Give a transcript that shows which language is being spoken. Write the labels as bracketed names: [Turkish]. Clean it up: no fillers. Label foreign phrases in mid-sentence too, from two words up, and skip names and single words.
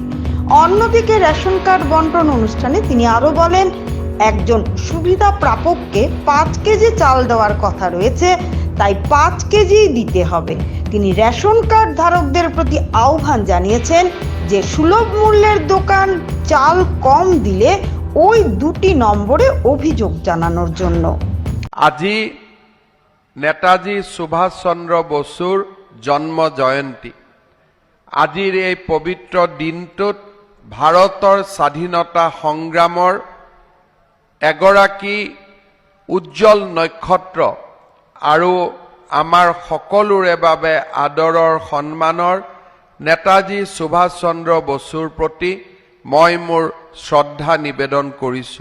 [Bangla] অন্যদিকে রেশন কার্ড বন্টন অনুষ্ঠানে তিনি আরো বলেন, একজন সুবিধা প্রাপককে 5 কেজি চাল দেওয়ার কথা রয়েছে, তাই 5 কেজি দিতে হবে। তিনি রেশন কার্ড ধারকদের প্রতি আহ্বান জানিয়েছেন যে সুলভ মূল্যের দোকান চাল কম দিলে ওই দুটি নম্বরে অভিযোগ জানানোর জন্য। [Assamese] আজি নেতাজি সুভাষ চন্দ্র বসুৰ জন্ম জয়ন্তী। আজিৰ এই পবিত্ৰ দিনটোত ভাৰতৰ স্বাধীনতা সংগ্ৰামৰ এগৰাকী উজ্জ্বল নক্ষত্ৰ আৰু আমাৰ সকলোৰে বাবে আদৰৰ সন্মানৰ নেতাজী সুভাষ চন্দ্ৰ বসুৰ প্ৰতি মই মোৰ শ্ৰদ্ধা নিবেদন কৰিছোঁ।